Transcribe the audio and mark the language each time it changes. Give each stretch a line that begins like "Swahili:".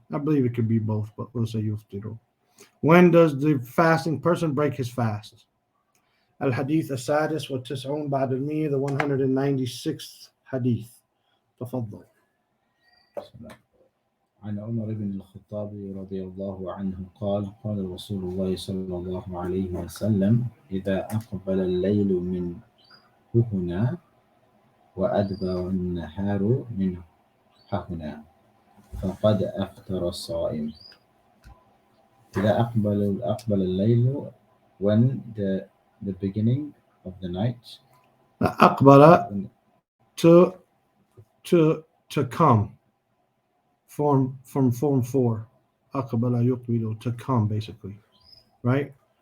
English: I believe it could be both, but we'll say yuftiru. When does the fasting person break his fast?
Arabic: الحديث السادس والتسعون بعد المية,
English: the 196th hadith.
Arabic: تفضل. عن عمر بن الخطاب رضي الله عنه قال قال رسول الله صلى الله عليه وسلم إذا أقبل الليل من هنا وأدبر النهار من هنا فقد أفطر الصائم. إذا أقبل الليل,
English: when the beginning of the night. أقبل to come, from form 4.
Arabic: أقبل يقبل,
English: to come, basically, right?